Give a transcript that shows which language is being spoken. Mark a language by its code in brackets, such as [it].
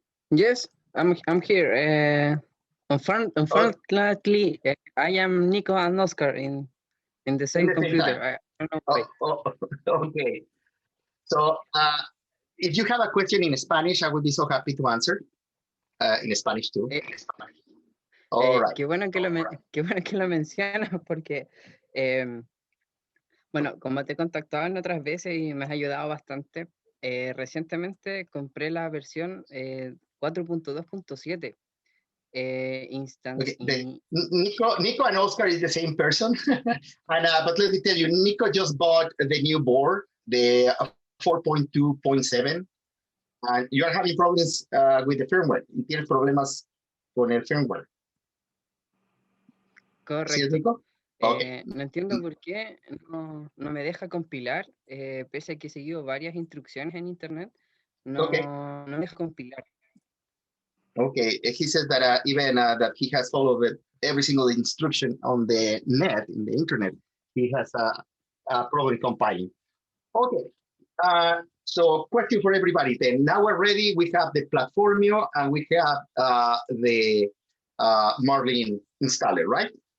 [en] Yes, I'm here. Unfortunately, I am Nico and Oscar in the same computer. I don't know why. Okay. So if you have a question in Spanish, I would be so happy to answer. In Spanish too. All right. [es] Qué bueno que lo mencionas porque, bueno, como te he contactado en otras veces y me has ayudado bastante, recientemente compré la versión 4.2.7. [en] Instance. Okay. Nico and Oscar is the same person. But let me tell you, Nico just bought the new board, the 4.2.7. And you are having problems with the firmware. [es] Y tienes problemas con el firmware. Correcto. ¿Sí, Nico? Okay. No entiendo por qué no me deja compilar, pese a que he seguido varias instrucciones en internet, no me deja compilar. [en] Okay, he says that even that he has followed every single instruction on the net, in the internet, he has problem compiling. Okay. So question for everybody then. Now we're ready. We have the Platformio and we have the Marlin installer, right?